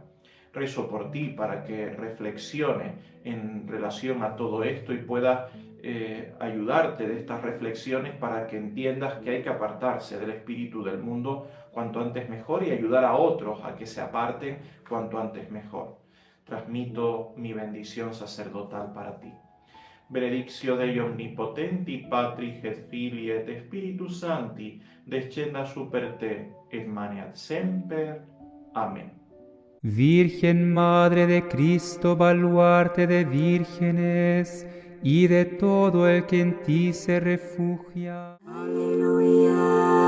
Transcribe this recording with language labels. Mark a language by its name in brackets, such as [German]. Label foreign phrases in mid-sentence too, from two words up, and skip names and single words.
[Spanish] Rezo por ti para que reflexiones en relación a todo esto y pueda ayudarte de estas reflexiones para que entiendas que hay que apartarse del espíritu del mundo cuanto antes mejor y ayudar a otros a que se aparten cuanto antes mejor. Transmito mi bendición sacerdotal para ti. [Latin] Benedictio Dei omnipotenti, Patris et Filii et Spiritus Sancti, descenda super te, et maneat semper. [Spanish] Amén. Virgen Madre de Cristo, baluarte de vírgenes, y de todo el que en ti se refugia. Aleluya.